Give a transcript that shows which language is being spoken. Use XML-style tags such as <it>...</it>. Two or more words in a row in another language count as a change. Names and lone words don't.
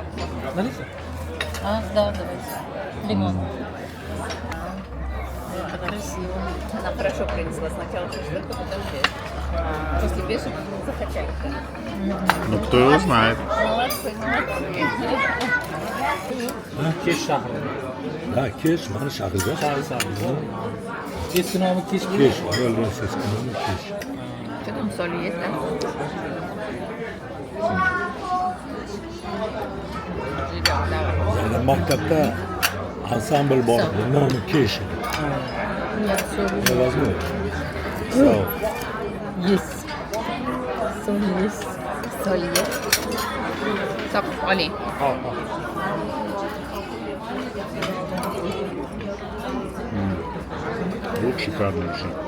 <ru>Налейте. А, да, давайте. Лимон. Это красиво. Она хорошо принесла сначала шашлык, а потом здесь. После бешек захотели. Ну, кто его знает. Молодцы, молодцы.</ru> <uz>Kesh shahri. Ha, kesh, mana shahrida. Eski nomi kesh. Kesh, ayollar eski nomi kesh.</uz> <ru>Что там, соль есть, да? Жирёк, давай.</ru> <uz>Yani maktabda ansambl bor, nomi kesh.</uz> <ru>Нет, все Возьму.</ru> <tr>Sağ ol.</tr> <ru>есть. Соль есть. Соль есть. Стоп, Оли. Лук шикарный вообще.</ru>